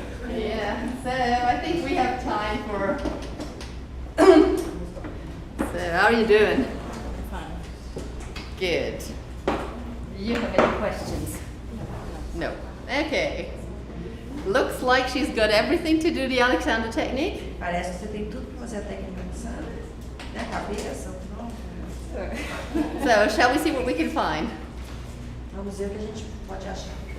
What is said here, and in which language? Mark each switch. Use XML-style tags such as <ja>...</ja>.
<en>Yeah, so I think we have time for. So, how are you doing? Fine. Good. Do you have any questions? No. Okay. Looks like she's got everything to do the Alexander technique.</en> <pt>Parece que você tem tudo para fazer a técnica Alexander, né? Cabeça, o tronco.</pt> <en>So, shall we see what we can find?</en> <pt>Vamos ver o que a gente pode achar.</pt>